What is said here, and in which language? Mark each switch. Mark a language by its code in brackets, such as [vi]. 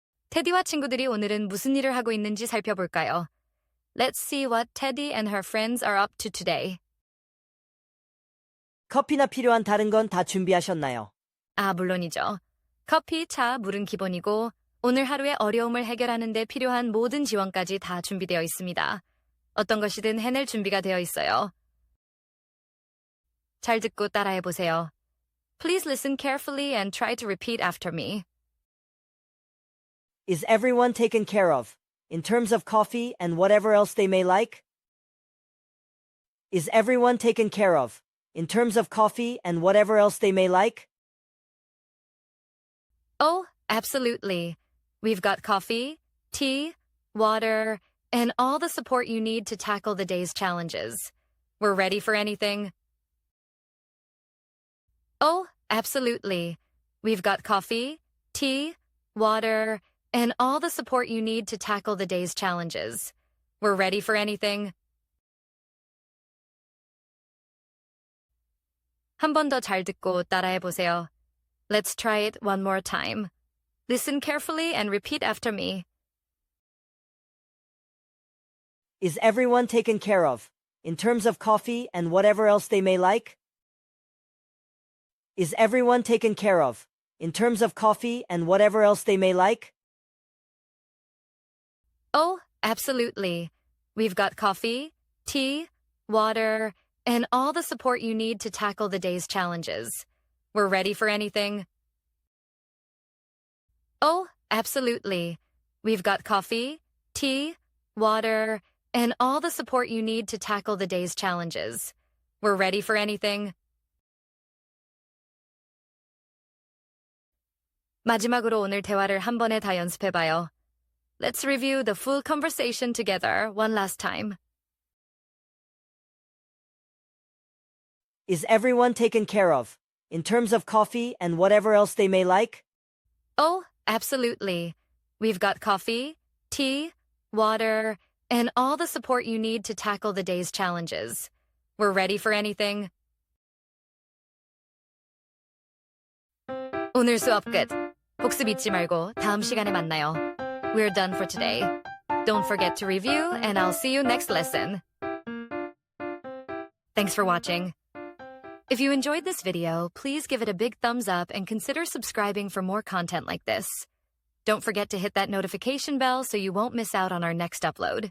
[ko] 테디와 친구들이 오늘은 무슨 일을 하고 있는지 살펴볼까요? [en] Let's see what Teddy and her friends are up to today. [ko] 커피나 필요한 다른 건 다 준비하셨나요? 물론이죠. 커피, 차, 물은 기본이고 오늘 하루의 어려움을 해결하는 데 필요한 모든 지원까지 다 준비되어 있습니다. 어떤 것이든 해낼 준비가 되어 있어요. 잘 듣고 따라해보세요. [en] Please listen carefully and try to repeat after me. Is everyone taken care of, in terms of coffee and whatever else they may like? Is everyone taken care of, in terms of coffee and whatever else they may like? Oh, absolutely. We've got coffee, tea, water, and all the support you need to tackle the day's challenges. We're ready for anything. Oh, absolutely. We've got coffee, tea, water, and all the support you need to tackle the day's challenges. We're ready for anything. [ko] 한 번 더 잘 듣고 따라해보세요. [en] Let's try it one more time. Listen carefully and repeat after me. Is everyone taken care of, in terms of coffee and whatever else they may like? Is everyone taken care of, in terms of coffee and whatever else they may like? Oh, absolutely. We've got coffee, tea, water, and all the support you need to tackle the day's challenges. We're ready for anything. Oh, absolutely. We've got coffee, tea, water, and all the support you need to tackle the day's challenges. We're ready for anything. [ko] 마지막으로 오늘 대화를 한 번에 다 연습해봐요. [en] Let's review the full conversation together one last time. Is everyone taken care of, in terms of coffee and whatever else they may like? Oh, absolutely. We've got coffee, tea, water, and all the support you need to tackle the day's challenges. We're ready for anything. [ko] 오늘 수업 끝. 복습 잊지 말고 다음 시간에 만나요. [en] We're done for today. Don't forget to review, and I'll see you next lesson. Thanks for watching. If you enjoyed this video, please give it a big thumbs up and consider subscribing for more content like this. Don't forget to hit that notification bell so you won't miss out on our next upload.